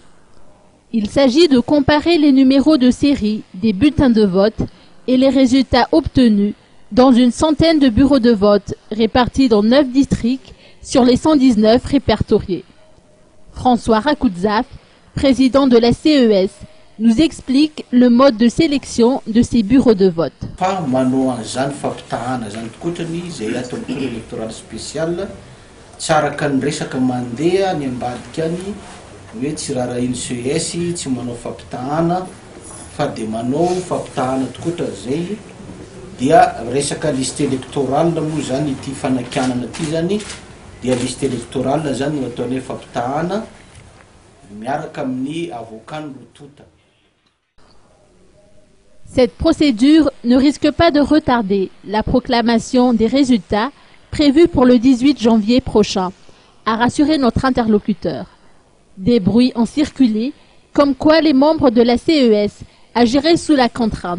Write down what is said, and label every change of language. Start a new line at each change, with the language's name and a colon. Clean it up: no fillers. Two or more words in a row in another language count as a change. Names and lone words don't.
French: Il s'agit de comparer les numéros de série des bulletins de vote et les résultats obtenus dans une centaine de bureaux de vote répartis dans 9 districts sur les 119 répertoriés. François Rakoudzaf, président de la CES, nous explique le mode de sélection de ces bureaux de vote.
Malagasy: Hoe tsy raha ino CES tsy manao fampitahana fa de manao fampitahana tokotra zay dia resaka
French: liste électorale
Malagasy: moa zany ity fanakianana ity zany dia
French: liste électorale
Malagasy: zany ataon'ny fampitahana miaraka amin'ny avocat notota.
French: Cette procédure ne risque pas de retarder la proclamation des résultats prévue pour le 18 janvier prochain, a rassuré notre interlocuteur. Des bruits ont circulé, comme quoi les membres de la CES agiraient sous la contrainte.